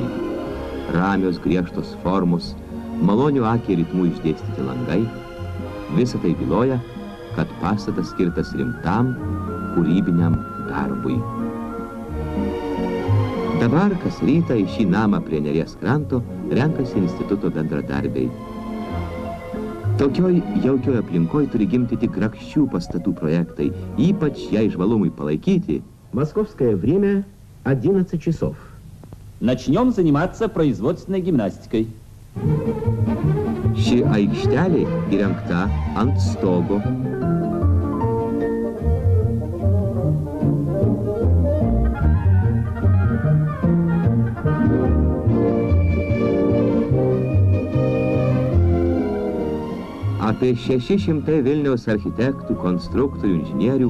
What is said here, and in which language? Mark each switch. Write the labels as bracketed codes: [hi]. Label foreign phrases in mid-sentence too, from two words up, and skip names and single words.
[lt] Ramios griežtos formos, malonių akiai ritmų išdėstyti langai – visa tai byloja, kad pastatas skirtas rimtam, kūrybiniam darbui. Dabar kas rytą į šį namą prie Neries kranto renkasi instituto bendradarbiai. Tokioj jaukioj aplinkoj turi gimti tik grakščių pastatų projektai, ypač jai žvalumui palaikyti. [ru] Московское время 11 часов. Начнем заниматься производственной гимнастикой. [lt] Ši aikštelė įrengta ant stogo. Apie 600 Vilniaus architektų, konstruktorių, inžinierių